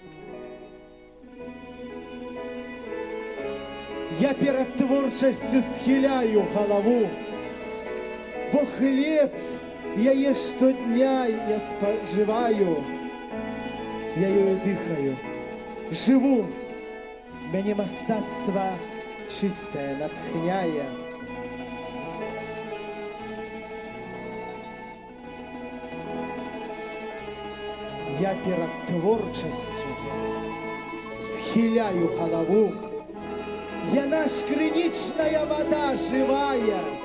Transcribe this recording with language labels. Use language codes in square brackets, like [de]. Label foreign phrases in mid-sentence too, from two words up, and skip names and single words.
[uk] Я перед творчістю схиляю голову, бо хліб я щодня я споживаю. Я ёю дихаю, живу, [be] мяне мастацтва чистае натхняе. [uk] Я перед творчістю схиляю голову. [be] Яна ж кринічная вода живая.